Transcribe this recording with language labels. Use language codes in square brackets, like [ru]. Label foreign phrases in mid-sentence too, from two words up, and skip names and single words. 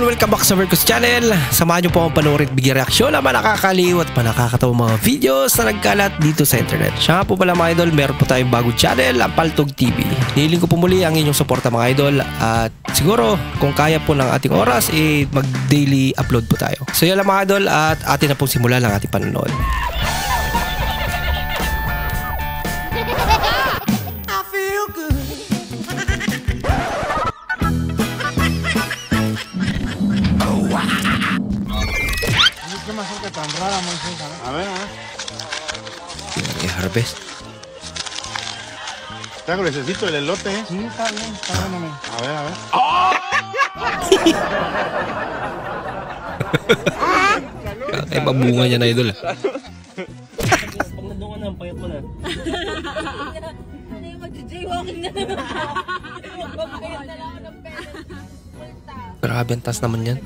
[en] Welcome back [tl] sa Vercos Channel. Samahan nyo po akong panoorin at bigyan reaksyon na nakakaliw at nakakatawang mga videos na nagkalat dito sa internet. Siya po pala mga idol, meron po tayong bagong channel, ang Paltog TV. Nihiling ko po muli ang inyong suporta mga idol. At siguro kung kaya po ng ating oras, mag- [en] daily upload [tl] po tayo. So yan lang mga idol at atin na pong simulan ang ating panonood. [es] A ver, Harvest. está gruesecito el elote, ¿eh? Sí, está bien, está bueno. A ver, a ver. [tl] Ay, mabunga niya na idol. Pag nandun ka na, payat mo na. Ano yung mag-jaywalking na naman? Magpapayat na lang ako ng pera. Grabe ang taas naman yan.